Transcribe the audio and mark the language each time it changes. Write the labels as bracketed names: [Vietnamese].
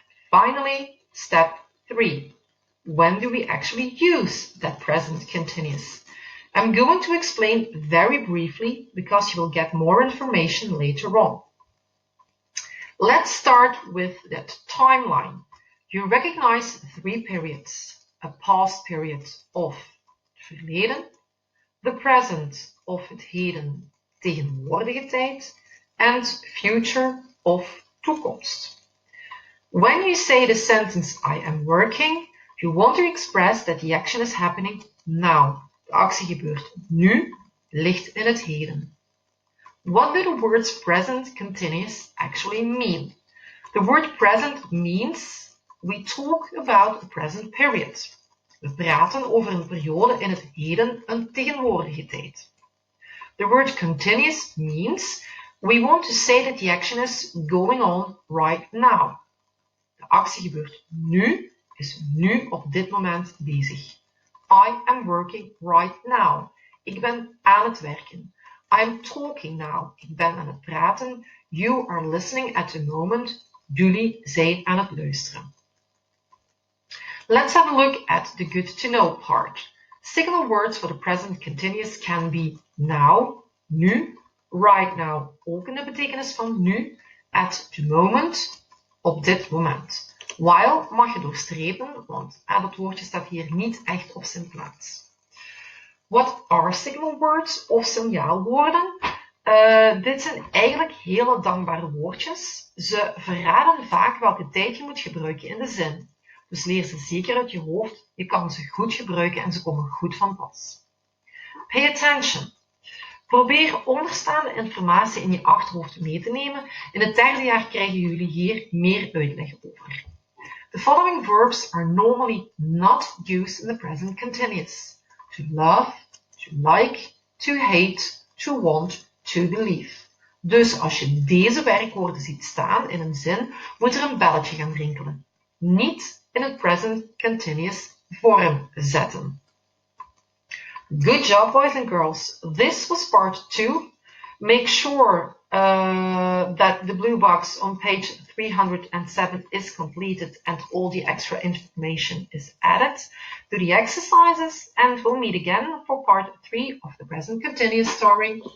[English] Finally, step 3. When do we actually use that present continuous? I'm going to explain very briefly because you will get more information later on. Let's start with that timeline. You recognize 3 periods. A past period [Dutch] of het verleden, [English] the present [Dutch] of het heden, tegenwoordige tijd, [English] and future [Dutch] of toekomst. [English] When you say the sentence I am working, you want to express that the action is happening now. [Dutch] De actie gebeurt nu, ligt in het heden. [English] What do the words present continuous actually mean? The word present means we talk about a present period. [Dutch] We praten over een periode in het heden, een tegenwoordige tijd. [English] The word continuous means we want to say that the action is going on right now. [Dutch] De actie gebeurt nu, is nu op dit moment bezig. [English] I am working right now. [Dutch] Ik ben aan het werken. [English] I'm talking now. [Dutch] Ik ben aan het praten. [English] You are listening at the moment. [Dutch] Jullie zijn aan het luisteren. [English] Let's have a look at the good to know part. Signal words for the present continuous can be now, [Dutch] nu, [English] right now, [Dutch] ook in de betekenis van nu, [English] at the moment, [Dutch] op dit moment. While mag je doorstrepen, want dat woordje staat hier niet echt op zijn plaats. [English] What are signal words [Dutch] of signaalwoorden? Dit zijn eigenlijk hele dankbare woordjes. Ze verraden vaak welke tijd je moet gebruiken in de zin. Dus leer ze zeker uit je hoofd. Je kan ze goed gebruiken en ze komen goed van pas. [English] Pay attention. [Dutch] Probeer onderstaande informatie in je achterhoofd mee te nemen. In het 3e jaar krijgen jullie hier meer uitleg over. [English] The following verbs are normally not used in the present continuous. To love, to like, to hate, to want, to believe. [Dutch] Dus als je deze werkwoorden ziet staan in een zin, moet er een belletje gaan rinkelen. Niet in het present continuous vorm zetten. [English] Good job, boys and girls. This was part 2. Make sure that the blue box on page 307 is completed and all the extra information is added, do the exercises, and we'll meet again for part 3 of the present continuous story.